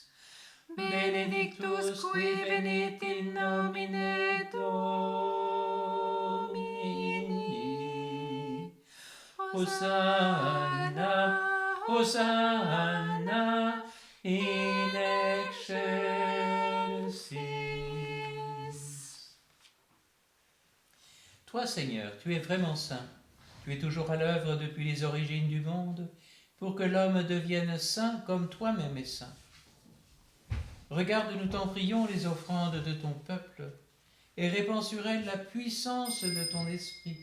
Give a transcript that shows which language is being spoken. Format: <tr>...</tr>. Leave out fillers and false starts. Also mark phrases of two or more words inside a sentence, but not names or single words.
<la>Benedictus qui venit in nomine Domini. Hosanna, Hosanna, in excelsis.</la> <fr>Toi, Seigneur, tu es vraiment saint. Tu es toujours à l'œuvre depuis les origines du monde, pour que l'homme devienne saint comme toi-même es saint. Regarde, nous t'en prions, les offrandes de ton peuple, et répands sur elles la puissance de ton esprit.</fr>